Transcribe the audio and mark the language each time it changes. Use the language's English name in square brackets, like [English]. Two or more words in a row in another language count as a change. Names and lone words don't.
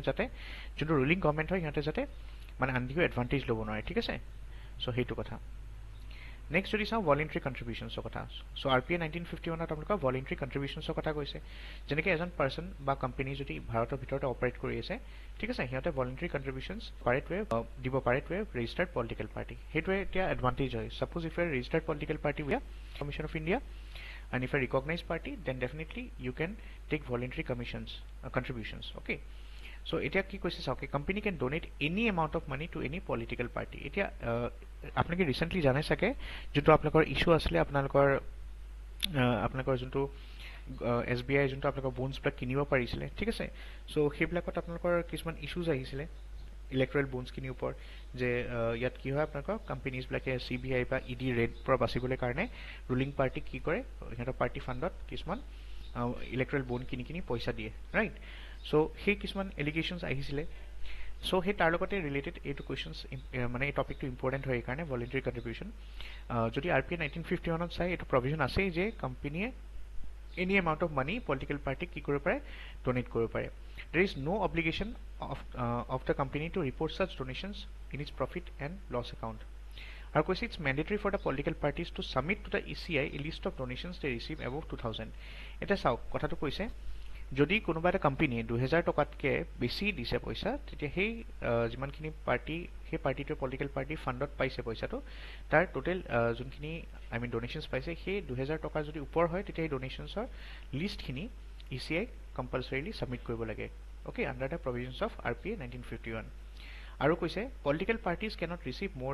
[Assamese] যাতে যোনটো [English] ruling government [Assamese] হয় সিহঁতে যাতে মানে [English] undue advantage [Assamese] ল'ব নোৱাৰে ঠিক আছে সো সেইটো কথা নেক্সট যদি চাওঁ [English] voluntary contributions [Assamese] কথা সো RP 1951 আপোনালোকৰ [English] voluntary contributions [Assamese] কথা কৈছে যেনেকৈ এজন পাৰ্চন বা কোম্পানী যদি ভাৰতৰ ভিতৰতে অপাৰেট কৰি আছে ঠিক আছে সিহঁতে [English] voluntary contributions [Assamese] দিব পাৰে [English] to a registered political party [Assamese] সেইটোৱে এতিয়া এডভান্টেজ হয় [English] suppose if a registered political party with Commission of India and if a recognized party then definitely you can take voluntary contributions okay so [Assamese] এতিয়া কি কৈছে চাওক কে [English] company can donate any amount of money to any political party [Assamese] এতিয়া আপোনাক recently জনাই থাকে যত আপোনালোকৰ issue আছিলে আপোনালোকৰ যেনেকৈ SBI যেনেকৈ আপোনালোকৰ bonds বিলাক কিনিব পাৰিছিলে ঠিক আছে so সেইবিলাকত আপোনালোকৰ কিছুমান issues আহিছিলে [English] electoral bonds [Assamese] ওপৰত যে ইয়াত কি হয় আপোনালোকৰ কোম্পানীজবিলাকে CBI বা ED ৰেড পৰা বাচিবলৈ কাৰণে [English] ruling party [Assamese] কি কৰে সিহঁতৰ [English] party fund [Assamese] কিছুমান [English] electoral bond [Assamese] কিনি পইচা দিয়ে [English] right so' [Assamese] সেই কিছুমান এলিগেশ্যনছ আহিছিলে চ' সেই তাৰ লগতে ৰিলেটেড এইটো কুৱেশ্যনছ মানে এই টপিকটো ইম্পৰ্টেণ্ট হয় এইকাৰণে [English] voluntary contribution [Assamese] যদি RP 1951 চাই এইটো প্ৰভিজন আছেই যে কোম্পানীয়ে [English] any amount of money political party [Assamese] কি কৰিব পাৰে [English] donate [Assamese] কৰিব পাৰে [English] there is no obligation of the company to report such donations in its profit and loss account [Assamese] আৰু কৈছে [English] it's mandatory for the political parties to submit to the ECI a list of donations they receive above 2000 [Assamese] এটা চাওক কথাটো কৈছে যদি কোনোবা এটা কোম্পানী 2000 টকাতকৈ বেছি দিছে পইচা তেতিয়া সেই যিমানখিনি পাৰ্টি সেই পাৰ্টিটোৰ [English] political party fund [Assamese] পাইছে পইচাটো তাৰ টোটেল যোনখিনি ডোনেশ্যনছ পাইছে সেই 2000 টকাৰ যদি ওপৰ হয় তেতিয়া সেই [English] donations list [Assamese] ECI [English] compulsorily submit [Assamese] কৰিব লাগে [English] okay under the provisions of RP 1951 [Assamese] আৰু কৈছে [English] political parties cannot receive more